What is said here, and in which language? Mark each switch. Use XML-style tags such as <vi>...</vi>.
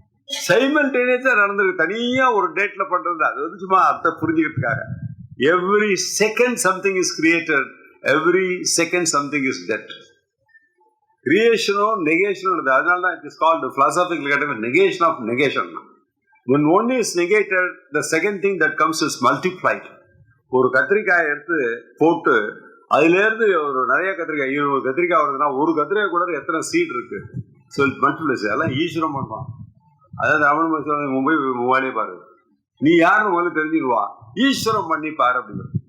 <ta>சைமல்டேனியஸா நடந்திருக்கு. தனியா ஒரு டேட்ல பண்றது. அது வந்து சும்மா அர்த்தம் புரிஞ்சுக்கிறதுக்காக.</ta> <en>Every second something is created, every second something is dead.</en> <ta>கிரியேஷனும் நெகேஷனும். அதனால தான்</ta> <en>It is called philosophical category negation of negation. when one is negated, the second thing that comes is multiplied.</en> <ta>ஒரு கத்திரிக்காய் எடுத்து போட்டு அதுலேருந்து ஒரு நிறைய கத்திரிக்காய், 20 கத்திரிக்காய் வருதுன்னா ஒரு கத்திரிக்காய் கூட எத்தனை சீட் இருக்கு?</ta> <en>So it multiplies.</en> <ta>அதெல்லாம் ஈஸ்வரம் பண்ணுவான். அதாவது ரமண மகரிஷி மும்பை மூவாலே பாரு, நீ யாருன்னு முதல்ல தெரிஞ்சுக்குவா, ஈஸ்வரம் பண்ணி பாரு அப்படிங்கிற.</ta>